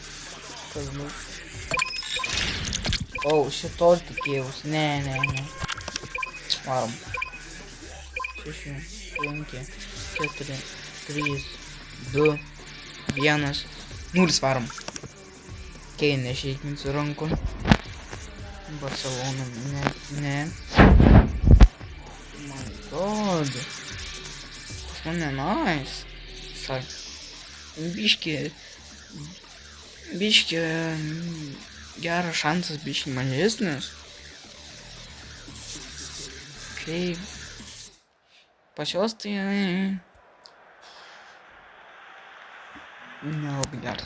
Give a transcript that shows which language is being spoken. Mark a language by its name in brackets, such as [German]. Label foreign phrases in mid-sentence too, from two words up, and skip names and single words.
[Lithuanian] Oh, šito tikėjausi. Ne. Varom. 6, 5, 4, 3, 2, 1, 0 varom. Okay, neišeikinsiu rankų. Barcelona, ne. [English] Oh my god. [Lithuanian] Pas mane nice. Biški geras šansas, biški mažesnis. Okay. Pas juos tai nelabai geras.